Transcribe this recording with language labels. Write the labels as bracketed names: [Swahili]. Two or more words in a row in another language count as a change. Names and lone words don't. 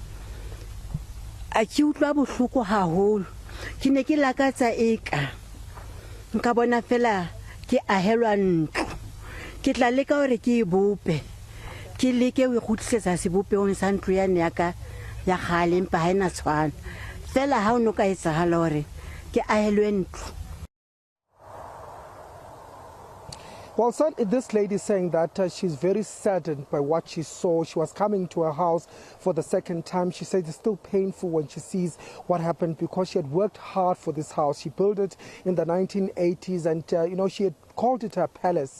[Southern Sotho] a ke utlwa bohloko haholo ke ne ke lakatsa eka nka bona fela ke ahelwa ntlo ke tla leka hore ke bope ke leke o ikgutlisetsa sebopeong sa ntlo ya ka ya gale empa ha ena tshwana fela ha o no ka etsahala hore ke ahelwe ntlo. [English] Well, sir, this lady is saying that she's very saddened by what she saw. She was coming to her house for the second time. She said it's still painful when she sees what happened, because she had worked hard for this house. She built it in the 1980s, and, she had called it her palace.